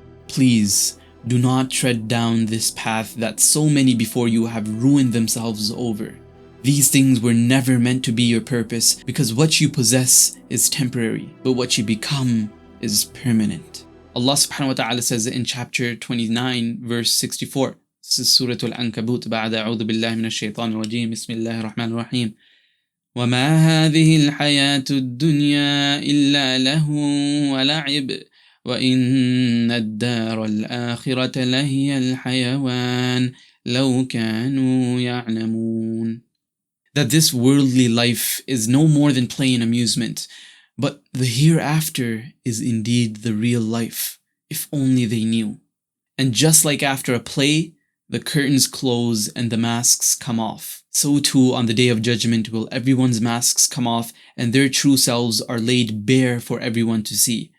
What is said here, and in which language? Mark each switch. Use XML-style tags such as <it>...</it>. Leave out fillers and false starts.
<en>Please, do not tread down this path that so many before you have ruined themselves over. These things were never meant to be your purpose, because what you possess is temporary, but what you become is permanent. Allah subhanahu wa ta'ala says in chapter 29, verse 64. This is Surah 𝗟𝗘𝗡𝗘𝗖𝗧</en> <ar>بعد أعوذ بالله من الشيطان الرجيم بسم الله الرحمن الرحيم وما هذه الحياة الدنيا إلا لهو ولعب وإن الدار الآخرة لهي الحيوان لو كانوا يعلمون.</ar> <en>That this worldly life is no more than play and amusement, but the hereafter is indeed the real life, if only they knew. And just like after a play, the curtains close and the masks come off, so too on the Day of Judgment will everyone's masks come off and their true selves are laid bare for everyone to see.</en>